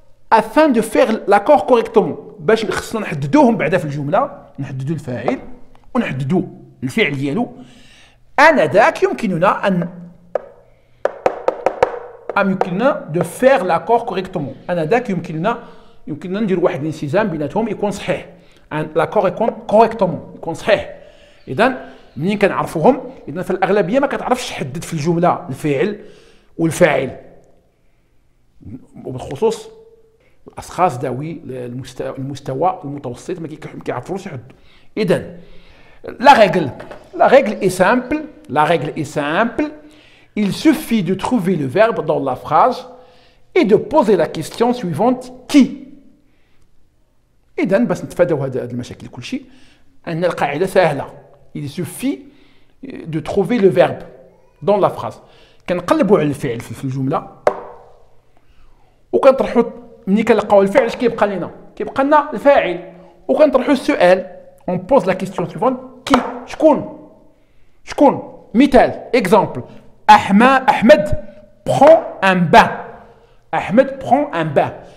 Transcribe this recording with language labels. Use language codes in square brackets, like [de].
[fr] afin de faire l'accord correctement. [ar] باش خصنا نحددوهم بعدا في الجمله، نحددوا الفاعل ونحددوا الفعل ديالو. انذاك يمكننا يمكننا دو فير لاكور كوريكتومون. انذاك يمكننا ندير واحد الانسجام بيناتهم يكون صحيح، لاكور يكون كوريكتومون، يكون صحيح. اذا منين كنعرفوهم؟ اذا في الاغلبيه ما كتعرفش تحدد في الجمله الفعل والفاعل، وبالخصوص الاشخاص ذوي المستوى المتوسط ما كيعرفوش يحدوا. [fr] اذا la règle est simple. Il suffit de trouver le verbe dans la phrase et de poser la question suivante qui. [ar] إذن باش نتفاداو هاد المشاكل كلشي أن القاعدة سهلة. [fr] Il suffit de trouver le verbe dans la phrase. [ar] كنقلبوا على الفعل في الجملة وكنطرحوا ملي كنلقاو الفعل اش كيبقى لنا؟ كيبقى لنا الفاعل، وكنطرحوا السؤال. [fr] On pose la question suivante qui. [ar] شكون؟ مثال exemple. [fr] Ahmed prend un bain. Ahmed prend un bain.